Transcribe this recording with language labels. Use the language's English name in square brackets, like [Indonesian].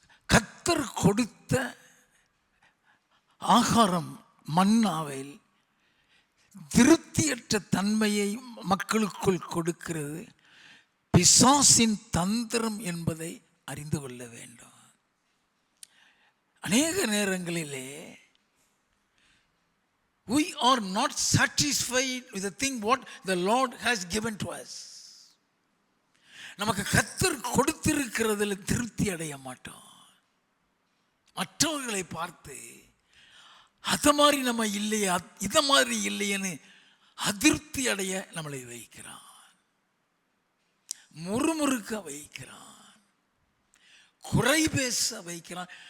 [Tamil] கர்த்தர் கொடுத்த ஆகாரம் மன்னாவில் திருப்தியற்ற தன்மையை மக்களுக்குள் கொடுக்கிறது. பிசாசின் தந்திரம் என்பதை அறிந்து கொள்ள வேண்டும். அநேக நேரங்களிலே [English] we are not satisfied with the thing what the Lord has given to us. [Tamil] நமக்கு கர்த்தர் கொடுத்திருக்கிறதுல திருப்தி அடைய மாட்டோம். மற்றவர்களை பார்த்து அத மாதிரி நம்ம இல்லையே, இத மாதிரி இல்லையேன்னு அதிருப்தி அடைய நம்மளை வைக்கிறான், முறுமுறுக்க வைக்கிறான், குறை பேச வைக்கிறான்.